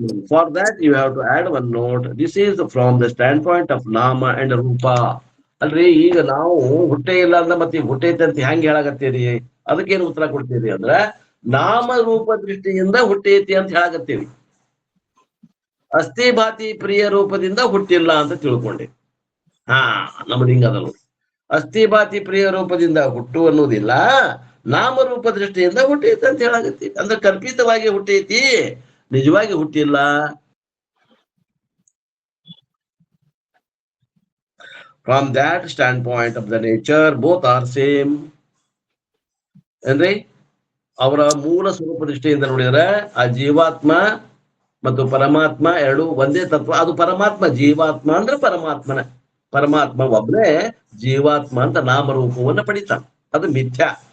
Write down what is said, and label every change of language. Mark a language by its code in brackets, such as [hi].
[en] For that, you have to add one note. This is from the standpoint of Nama and Rupa. [kn] ಅಲ್ರಿ, ಈಗ ನಾವು ಹುಟ್ಟೆ ಇಲ್ಲ ಅಂದ ಮತ್ತೆ ಹುಟ್ಟೈತೆ ಅಂತ ಹೆಂಗ್ ಹೇಳಾಕತ್ತೀರಿ? ಅದಕ್ಕೇನು ಉತ್ತರ ಕೊಡ್ತೀರಿ ಅಂದ್ರ, ನಾಮ ರೂಪ ದೃಷ್ಟಿಯಿಂದ ಹುಟ್ಟೈತಿ ಅಂತ ಹೇಳಾಕತ್ತೀವಿ. ಅಸ್ಥಿ ಭಾತಿ ಪ್ರಿಯ ರೂಪದಿಂದ ಹುಟ್ಟಿಲ್ಲ ಅಂತ ತಿಳ್ಕೊಂಡೆ. ನಮ್ದು ಹಿಂಗದಲ್ಲ. ಅಸ್ಥಿ ಭಾತಿ ಪ್ರಿಯ ರೂಪದಿಂದ ಹುಟ್ಟು ಅನ್ನೋದಿಲ್ಲ, ನಾಮರೂಪ ದೃಷ್ಟಿಯಿಂದ ಹುಟ್ಟೈತಿ ಅಂತ ಹೇಳಾಕತ್ತೀವಿ. ಅಂದ್ರೆ ಕಲ್ಪಿತವಾಗಿ ಹುಟ್ಟೈತಿ, ನಿಜವಾಗಿ ಹುಟ್ಟಿಲ್ಲ. [en] From that standpoint of the nature, both are same. [kn] ಅಂದ್ರೆ ಅವರ ಮೂಲ ಸ್ವರೂಪ ದೃಷ್ಟಿಯಿಂದ ನೋಡಿದ್ರೆ ಆ ಜೀವಾತ್ಮ ಮತ್ತು ಪರಮಾತ್ಮ ಎರಡು ಒಂದೇ ತತ್ವ. ಅದು ಪರಮಾತ್ಮ. ಜೀವಾತ್ಮ ಅಂದ್ರೆ ಪರಮಾತ್ಮ ಒಬ್ಬನೇ ಜೀವಾತ್ಮ ಅಂತ ನಾಮರೂಪವನ್ನು ಪಡಿತಾನೆ. ಅದು ಮಿಥ್ಯಾ.